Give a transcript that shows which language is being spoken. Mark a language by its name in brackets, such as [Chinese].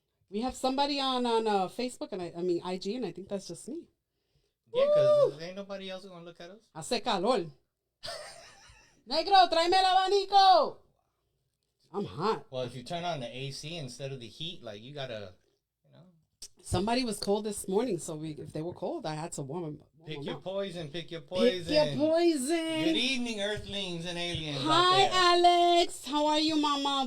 [English] We have somebody on Facebook and I mean IG, and I think that's just me. Yeah, because ain't nobody else gonna look at us. [Spanish] Hace calor. Negro, tráeme el abanico. [English] I'm hot. Well, if you turn on the AC instead of the heat, like you gotta, Somebody was cold this morning, so if they were cold, I had to warm them. Pick your poison. Pick your poison. Good evening, Earthlings and aliens. Hi, Alex. How are you, Mama?